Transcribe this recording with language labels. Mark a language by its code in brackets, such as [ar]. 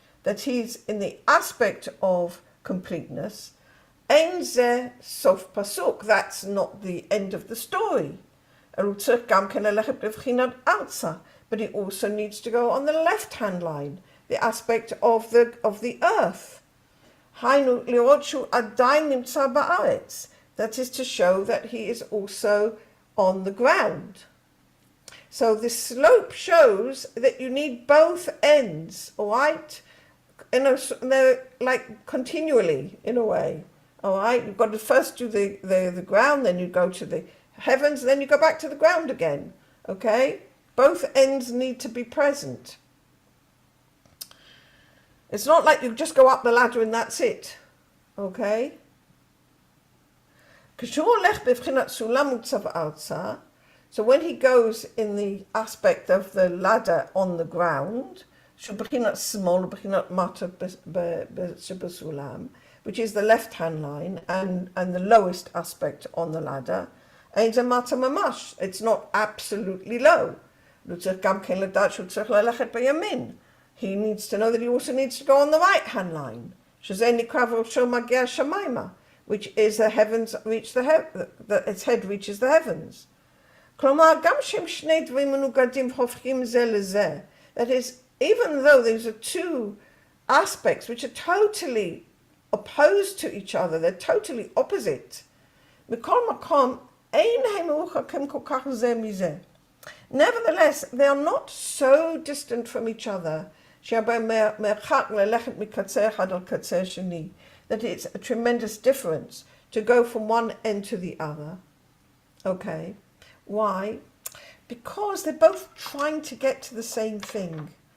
[en] that he's in the aspect of completeness, [he] אין זה סוף פסוק, [en] that's not the end of the story. [he] הוא צריך גם כן ללכת בבחינת ארצה, [en] but he also needs to go on the left hand line, the aspect of the earth. [he] היינו לראות שהוא עדיין נמצא בארץ. [en] That is to show that he is also on the ground. So the slope shows that you need both ends, all right? They're like continually, in a way, all right? You've got to first do the ground, then you go to the heavens, then you go back to the ground again, okay? Both ends need to be present. It's not like you just go up the ladder and that's it, okay? [he] כשהוא הולך בבחינת סולם מוצב ארצה, [en] so when he goes in the aspect of the ladder on the ground, [he] שהוא בחינת שמאל, בחינת מטה שבסולם, [en] which is the left-hand line and the lowest aspect on the ladder, [he] אין זה מטה ממש, [en] it's not absolutely low. [he] הוא צריך גם כן לדעת שהוא צריך ללכת בימין. [en] He needs to know that he also needs to go on the right-hand line. [he] שזה נקרא וראשו מגיע שמיימה, [en] which is the heavens reach its head reaches the heavens. [he] כלומר, גם שהם שני דברים מנוגדים הופכים זה לזה. [en] That is, even though these are two aspects which are totally opposed to each other, they're totally opposite. [he] מכל מקום, אין הם מרוחקים כל כך זה מזה. [en] Nevertheless, they are not so distant from each other, [he] שבהם מרחק ללכת מקצה אחד על קצה שני, [en] that it's a tremendous difference to go from one end to the other. Okay, why? Because they're both trying to get to the same thing.